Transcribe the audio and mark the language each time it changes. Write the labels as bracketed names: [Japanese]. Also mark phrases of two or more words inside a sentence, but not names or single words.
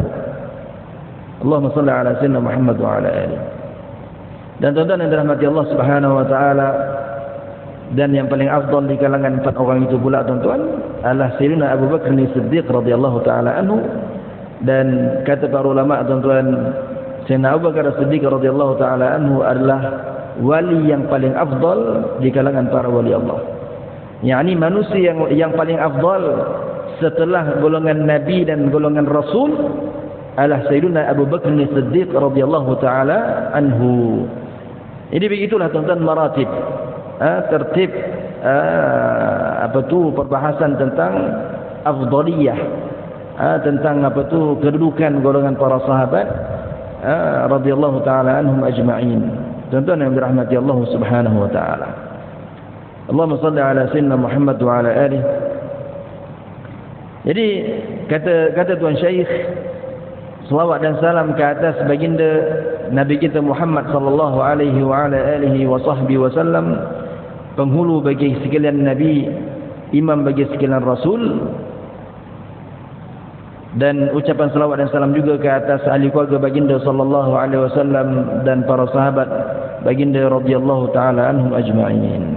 [Arabic] اللهم صل على سيدنا محمد وعلى آله. [Malay] Dan tuan-tuan yang dirahmati Allah [Arabic] سبحانه وتعالى, [Malay] dan yang paling afdal di kalangan 4 orang itu pula, tuan-tuan, adalah Sayyidina Abu Bakr As-Siddiq [Arabic] رضي الله تعالى عنه. [Malay] Dan kata para ulama, tuan-tuan, Sayyidina Abu Bakar As-Siddiq [Arabic] رضي الله تعالى عنه [Malay] adalah wali yang paling afdal di kalangan para wali Allah. Yakni manusia yang paling afdal setelah golongan nabi dan golongan rasul adalah Sayyidina Abu Bakr As-Siddiq [Arabic] رضي الله تعالى عنه. [Malay] Jadi begitulah, tuan-tuan, maratib, tertib perbahasan tentang afdaliyah, tentang kedudukan golongan para sahabat [Arabic] رضي الله تعالى عنهم أجمعين. [Malay] Tuan-tuan yang dirahmati Allah [Arabic] سبحانه وتعالى. اللهم صل على سيدنا محمد وعلى آله. [Malay] Jadi kata Tuan Syekh, selawat dan salam ke atas baginda Nabi kita Muhammad [Arabic] صلى الله عليه وعلى آله وصحبه وسلم, [Malay] penghulu bagi sekalian nabi, imam bagi sekalian rasul. Dan ucapan selawat dan salam juga ke atas ahli keluarga baginda [Arabic] صلى الله عليه وسلم [Malay] dan para sahabat baginda [Arabic] رضي الله تعالى عنهم أجمعين.